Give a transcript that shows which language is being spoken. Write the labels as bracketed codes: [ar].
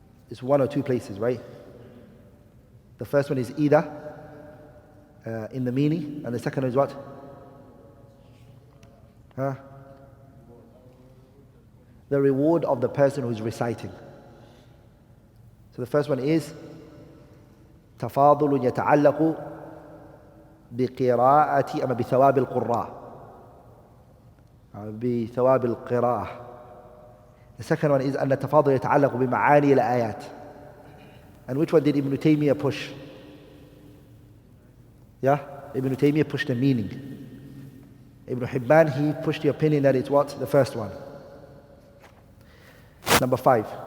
[en] It's one or two places, right? The first one is either in the meaning, and the second one is what? The reward of the person who is reciting. So the first one is [ar] تفاضل يتعلق بقراءة أما بثواب القراء بثواب القراءة. [en] The second one is [ar] أن التفاضل يتعلق بمعاني الآيات. [en] And which one did Ibn Taymiyyah push? Yeah, Ibn Taymiyyah pushed the meaning. Ibn Hibban, he pushed the opinion that it's what? The first one. Number 5.